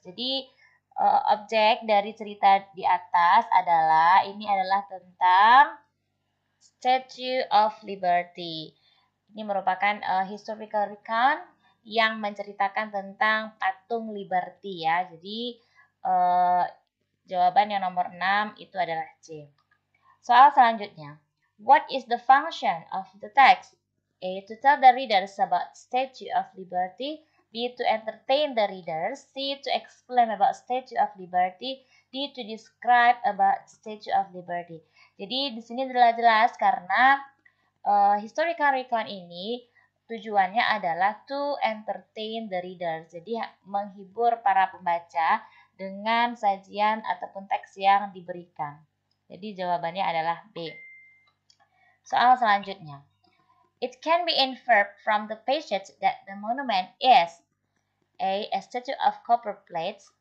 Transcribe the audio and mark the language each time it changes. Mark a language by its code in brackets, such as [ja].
[id] Jadi objek dari cerita di atas ini adalah tentang Statue of Liberty. Ini merupakan historical recount yang menceritakan tentang patung Liberty ya. Jadi jawaban yang nomor 6 itu adalah C. Soal selanjutnya. [en] What is the function of the text? A. To tell the readers about Statue of Liberty. B. To entertain the reader. C. To explain about Statue of Liberty. D. To describe about Statue of Liberty. [id] Jadi di sini jelas karena historical recount ini tujuannya adalah [en] to entertain the reader. [id] Jadi menghibur para pembaca dengan sajian ataupun teks yang diberikan. Jadi jawabannya adalah B. Soal selanjutnya. [en] It can be inferred from the passage that the monument is A. A statue of copper plates.